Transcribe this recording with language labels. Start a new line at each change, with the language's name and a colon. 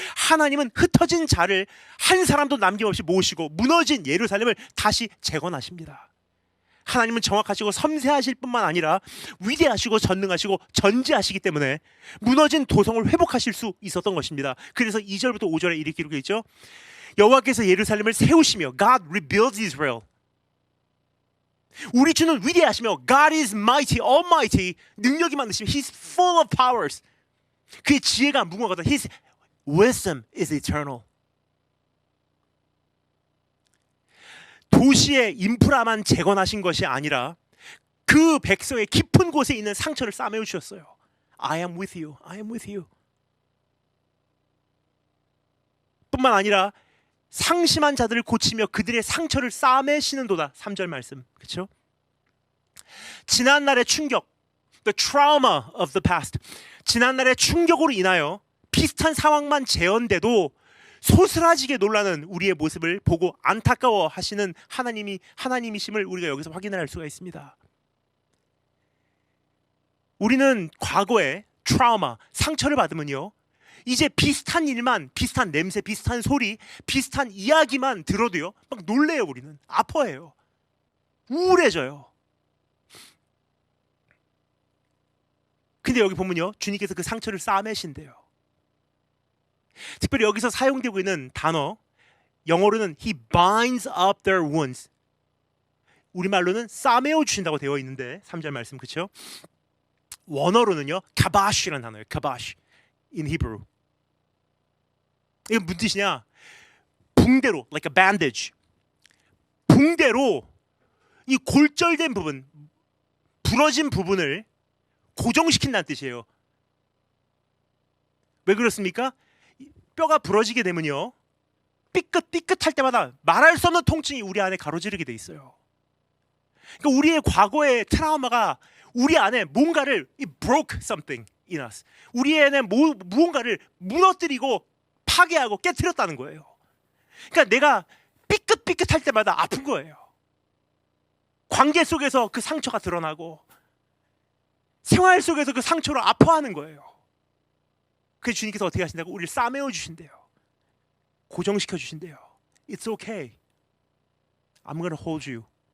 Korean: 하나님은 흩어진 자를 한 사람도 남김없이 모으시고 무너진 예루살렘을 다시 재건하십니다. 하나님은 정확하시고 섬세하실 뿐만 아니라 위대하시고 전능하시고 전지하시기 때문에 무너진 도성을 회복하실 수 있었던 것입니다. 그래서 2절부터 5절에 이렇게 기록되어 있죠. 여호와께서 예루살렘을 세우시며
English: God rebuilds Israel.
Korean: 우리 주는 위대하시며
English: God is mighty, almighty.
Korean: 능력이 많으시며
English: He's full of powers.
Korean: 그의 지혜가 무궁하다.
English: His wisdom is eternal.
Korean: 도시의 인프라만 재건하신 것이 아니라 그 백성의 깊은 곳에 있는 상처를 싸매어 주셨어요.
English: I am with you. I am with you.
Korean: 뿐만 아니라 상심한 자들을 고치며 그들의 상처를 싸매시는도다. 3절 말씀. 그렇죠? 지난날의 충격,
English: the trauma of the past.
Korean: 지난날의 충격으로 인하여 비슷한 상황만 재현돼도 소스라지게 놀라는 우리의 모습을 보고 안타까워 하시는 하나님이심을 우리가 여기서 확인할 수가 있습니다. 우리는 과거에 트라우마, 상처를 받으면요, 이제 비슷한 일만, 비슷한 냄새, 비슷한 소리, 비슷한 이야기만 들어도요 막 놀래요. 우리는 아파해요. 우울해져요. 근데 여기 보면요, 주님께서 그 상처를 싸매신대요. 특별히 여기서 사용되고 있는 단어, 영어로는
English: He binds up their wounds.
Korean: 우리말로는 싸매어 주신다고 되어 있는데 3절 말씀, 그렇죠? 원어로는요 카바시라는 단어예요.
English: 카바시 in Hebrew.
Korean: 이건 무슨 뜻이냐? 붕대로,
English: like a bandage.
Korean: 붕대로 이 골절된 부분, 부러진 부분을 고정시킨다는 뜻이에요. 왜 그렇습니까? 뼈가 부러지게 되면요, 삐끗할 때마다 말할 수 없는 통증이 우리 안에 가로지르게 돼 있어요. 그러니까 우리의 과거의 트라우마가 우리 안에 뭔가를
English: it broke something in us.
Korean: 우리 안에 무언가를 무너뜨리고 파괴하고 깨트렸다는 거예요. 그러니까 내가 삐끗할 때마다 아픈 거예요. 관계 속에서 그 상처가 드러나고 생활 속에서 그 상처로 아파하는 거예요. 그래서 주님께서 어떻게 하신다고? 우리를 싸매어 주신대요. 고정시켜 주신대요.
English: It's okay. I'm gonna hold you.